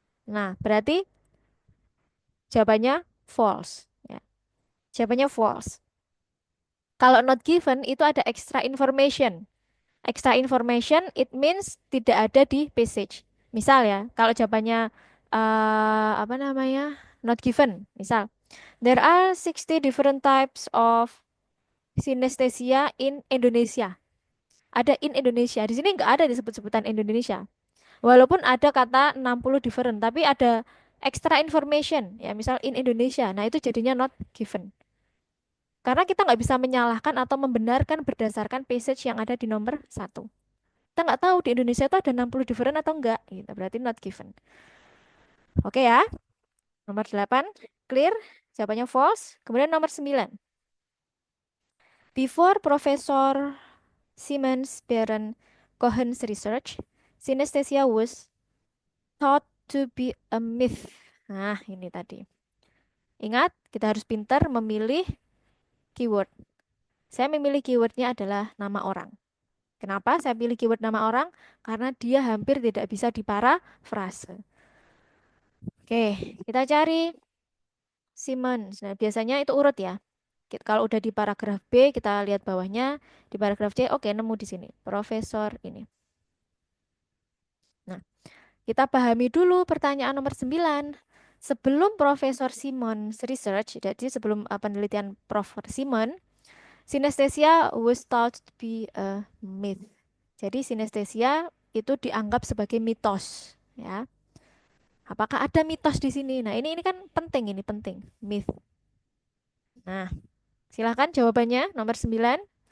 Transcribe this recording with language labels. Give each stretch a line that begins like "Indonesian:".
Indonesian: Nah, berarti jawabannya false ya. Jawabannya false. Kalau not given itu ada extra information.
English: Extra information it means
Indonesian: tidak ada di passage. Misal ya, kalau jawabannya apa namanya?
English: Not given.
Indonesian: Misal,
English: there are 60 different types of synesthesia in Indonesia.
Indonesian: Ada
English: in Indonesia.
Indonesian: Di sini nggak ada disebut-sebutan Indonesia. Walaupun ada kata 60 different, tapi ada extra information. Ya, misal
English: in Indonesia.
Indonesian: Nah, itu jadinya not given. Karena kita nggak bisa menyalahkan atau membenarkan berdasarkan passage yang ada di nomor 1. Kita nggak tahu di Indonesia itu ada 60 different atau enggak. Gitu. Berarti not given. Oke ya. Nomor 8. Clear. Jawabannya false. Kemudian nomor 9.
English: Before Professor Siemens Baron Cohen's research, synesthesia was thought to be a myth.
Indonesian: Nah, ini tadi. Ingat, kita harus pintar memilih keyword. Saya memilih keywordnya adalah nama orang. Kenapa saya pilih keyword nama orang? Karena dia hampir tidak bisa diparafrase. Oke, kita cari Siemens. Nah, biasanya itu urut ya. Kalau udah di paragraf B, kita lihat bawahnya. Di paragraf C, oke, nemu di sini. Profesor ini. Nah, kita pahami dulu pertanyaan nomor 9. Sebelum Profesor Simon research, jadi sebelum penelitian Prof. Simon,
English: Synesthesia was thought to be a myth.
Indonesian: Jadi sinestesia itu dianggap sebagai mitos, ya. Apakah ada mitos di sini? Nah, ini kan penting, ini penting. Myth. Nah, silahkan jawabannya nomor 9.